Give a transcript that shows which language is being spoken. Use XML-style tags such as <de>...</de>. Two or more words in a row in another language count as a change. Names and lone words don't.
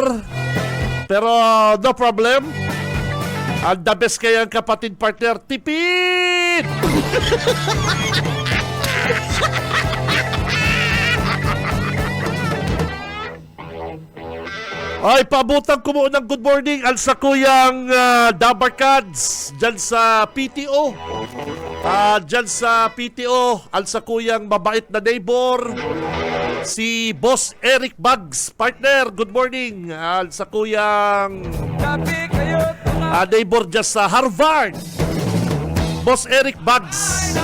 <en>Pero no problem.</en> <bik>Ang</bik> <en>the best</en> <bik>kaya ang kapatid partner, tipid! Ay, pabutang ko muna ng</bik> <en>good morning</en> <bik>al sa kuyang Dabarkads dyan sa PTO. Dyan sa PTO, al sa kuyang mabait na neighbor, si Boss Eric Bugs.</bik> <en>Partner, good morning.</en> <bik>Al sa kuyang neighbor dyan sa Harvard, Boss Eric Bugs.</bik>